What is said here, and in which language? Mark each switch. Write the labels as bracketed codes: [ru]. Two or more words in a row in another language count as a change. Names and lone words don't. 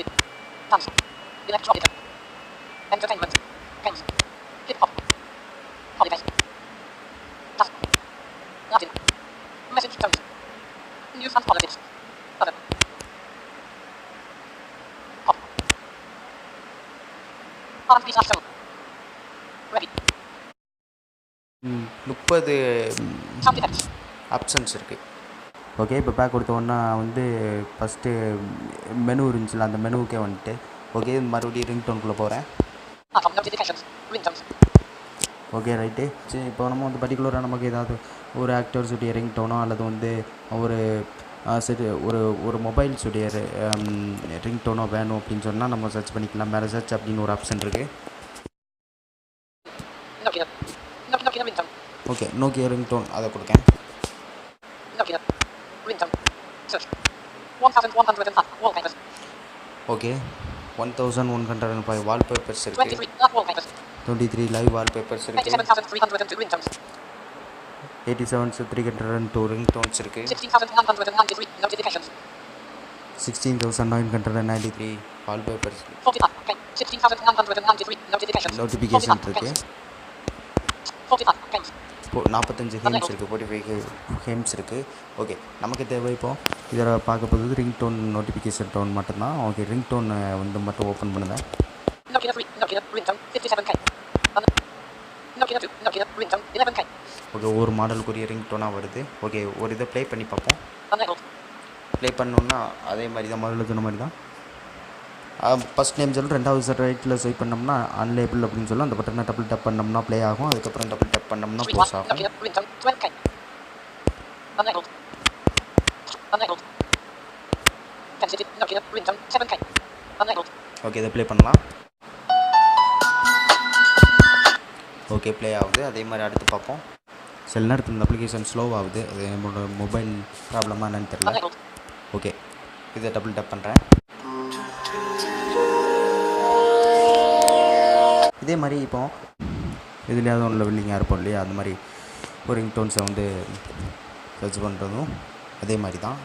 [en] dance, electronic, entertainment, games, hip-hop, holidays, jazz, Latin, message tones, news and politics, other, pop, R&B show, ready, 30 sound effects, [ta] ஆப்ஷன்ஸ் இருக்குது. ஓகே, இப்போ பேக் கொடுத்தோன்னா வந்து [en] first menu [ta] இருந்துச்சுல, அந்த மெனுவுக்கே வந்துட்டு ஓகே மறுபடியும் ரிங்டோனுக்குள்ளே போகிறேன். ஓகே ரைட்டு. சரி, இப்போ நம்ம வந்து பர்டிகுலராக நமக்கு ஏதாவது ஒரு [en] actors ringtone [ta] அல்லது வந்து ஒரு சரி ஒரு ஒரு [en] mobiles ringtone [ta] வேணும் அப்படின்னு சொன்னால் நம்ம சர்ச் பண்ணிக்கலாம். மேலே சர்ச் அப்படின்னு ஒரு ஆப்ஷன் இருக்குது. [en] Nokia. Nokia ringtone. [ta] ஓகே, நோக்கியா ரிங்டோன் அதை கொடுக்கேன். [en] Nokia. Ringtone. Search. 1105 wallpapers. [ta] ஓகே, 1105 வால்பேப்பர்ஸ் இருக்குது. [en] 23 live wallpapers. [ta] 23 [en] live wallpapers [ta] இருக்குது. [en] 87,302 ringtones. [ta] 87,302 ரிங்டோன்ஸ் இருக்குது. [en] 16,993 notifications. 16,993 வால்பேப்பர்ஸ் 45. Okay. 16,993 notifications. நோட்டிஃபிகேஷன் 45. [ta] இருக்குது. [en] Okay. 45. Games. [ta] 45 கேம்ஸ் இருக்குது. 45 கேம்ஸ் இருக்குது. ஓகே, நமக்கு தேவை இப்போ இதில் பார்க்க போகிறது [en] ringtone notification tone [ta] மட்டும்தான். ஓகே, ரிங்டோன் வந்து மட்டும் ஓப்பன் பண்ணுங்கள். [en] Nokia 3. Nokia ringtone 57K. Nokia 2. Nokia ringtone 11K. [ta] ஓகே, ஒரு மாடலுக்குரிய ரிங்டோனாக வருது. ஓகே, ஒரு இதை ப்ளே பண்ணி பார்ப்போம். [en] Unlabeled. [ta] ப்ளே பண்ணோன்னா அதே மாதிரி தான், முதல்ல சொன்ன மாதிரி தான். [en] first name [ta] சொல்லி ரெண்டாவது [en] right swipe [ta] பண்ணோம்னா அன்லேபிள் அப்படின்னு சொல்லி அந்த பட்டனை [en] double tap [ta] பண்ணோம்னா ப்ளே ஆகும். அதுக்கப்புறம் [en] double tap [ta] பண்ணோம்னா [en] Street க்ளோஸ் 1. [ta] ஆகும். [en] Nokia ringtone 12K. Unlabeled. Unlabeled. Sensitive. Nokia ringtone 7K. Unlabeled. [ta] ஓகே, இதை ப்ளே பண்ணலாம். ஓகே, ப்ளே ஆகுது. அதே மாதிரி அடுத்து பார்ப்போம். சில நேரத்தில் இந்த [en] application slow [ta] ஆகுது. அது என்னோட [en] mobile problem [ta] என்னன்னு தெரியல. [en] Unlabeled. [ta] ஓகே, இதை [en] double tap [ta] பண்ணுறேன். இதே மாதிரி இப்போ இதுலையாவது ஒன்றில் வில்லிங்காக இருப்போம் இல்லையா, அந்த மாதிரி ஒரு ரிங்டோன்ஸை வந்து சர்ச் பண்ணுறதும் அதே மாதிரி தான்.